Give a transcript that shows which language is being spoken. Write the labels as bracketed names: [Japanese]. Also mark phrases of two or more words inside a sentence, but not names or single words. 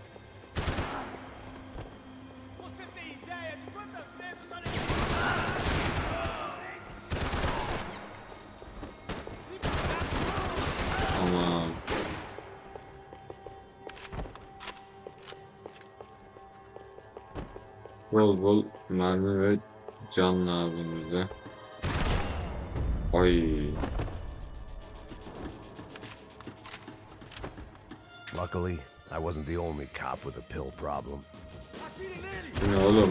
[Portuguese] Você tem ideia de quantas vezes eu [Turkish] Aman. Bol bol mermi ve can lazım bize. Ay. [English] Luckily, I wasn't the only cop with a pill problem. [Portuguese] Atire nele! [Turkish] Bu ne oğlum?